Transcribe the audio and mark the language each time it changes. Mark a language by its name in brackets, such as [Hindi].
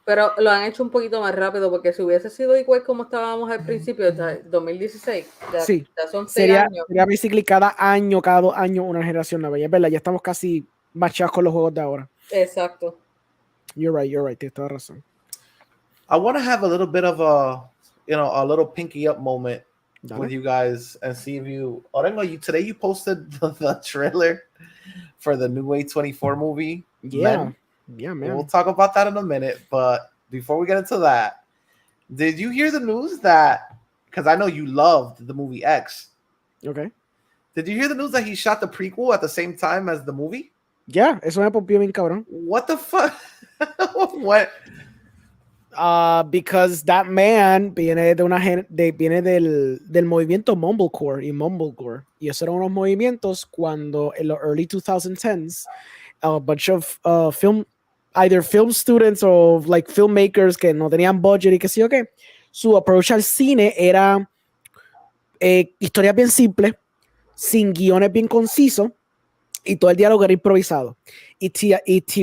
[Spanish] Pero lo han hecho un poquito más rápido, porque si hubiese sido igual como estábamos al principio, 2016, ya son 6 años. Sería basically cada 2 años una generación nueva, y es verdad, ya estamos casi machados con los juegos de ahora. Exacto. [English] You're right, [Spanish] tienes toda razón. [English] I want to have a little bit of a little pinky up moment with you guys and see if you. Orengo, today you posted the trailer for the new A24 movie. Yeah, man. We'll talk about that in a minute, but before we get into that, did you hear the news that? Because I know you loved the movie X. Okay. Did you hear the news that he shot the prequel at the same time as the movie? [Spanish] Yeah, eso me pompió bien cabrón. [English] What the fuck? What? Because that man [Spanish] viene del movimiento [English] Mumblecore y Mumblecore. [Spanish] Y esos eran unos movimientos cuando en los early 2010s, [English] a bunch of either film students or like filmmakers [Spanish] que no tenían budget y que sí o qué, su approach al cine era historias bien simples, sin guiones bien concisos, y todo el diálogo era improvisado. Y T.